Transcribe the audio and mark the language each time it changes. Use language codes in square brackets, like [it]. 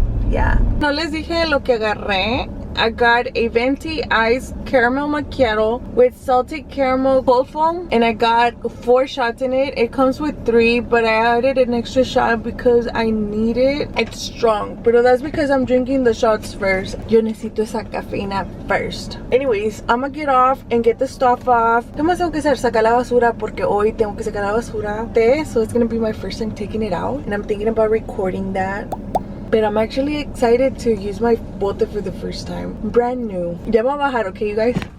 [en] Yeah. [es] No les dije lo que agarré. [en] I got a venti iced caramel macchiato with salted caramel cold foam, and I got 4 shots in it. It comes with 3, but I added an extra shot because I need it. It's strong, but that's because I'm drinking the shots first. [es] Yo necesito esa cafeína first. [en] Anyways, I'm gonna get off and get the stuff off. [es] ¿Qué más tengo que hacer? Sacar la basura porque hoy tengo que sacar la basura. [en] So it's gonna be my first time taking it out, and I'm thinking about recording that. But I'm actually excited to use my bote for the first time. Brand new. [es] Ya vamos a bajar, [en] okay, you guys?